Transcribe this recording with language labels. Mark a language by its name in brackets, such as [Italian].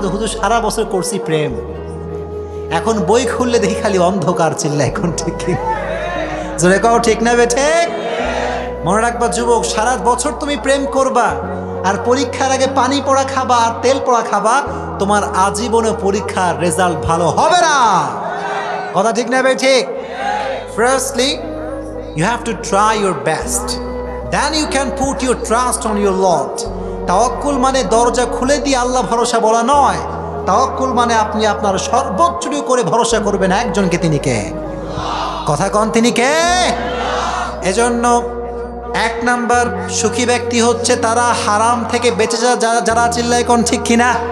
[Bangla] বলছে, হুজুর সারা বছর করছি প্রেম, এখন বই খুললে দেখি খালি অন্ধকার। চিল্লা এখন ঠিক কি? জোরে কও ঠিক না বে ঠিক? মনে রাখবা যুবক, সারা বছর তুমি প্রেম করবা, আর পরীক্ষার আগে পানি পড়া খাবা আর তেল পড়া খাবা, তোমার আজীবনে পরীক্ষার রেজাল্ট ভালো হবে না। কথা ঠিক না ভাই ঠিক? [English] Firstly, you have to try your best, then you can put your trust on your Lord. [Bangla] তাওয়াক্কুল মানে দরজা খুলে দিয়ে আল্লাহ ভরসা বলা নয়। তাওয়াক্কুল মানে আপনি আপনার সর্বোচ্চটুকু করে ভরসা করবেন একজনকে। তিনি কে? কথা কন, তিনি কে? এজন্য এক নাম্বার সুখী ব্যক্তি হচ্ছে তারা হারাম থেকে বেঁচে যারা। চিল্লায় কোন ঠিক কিনা?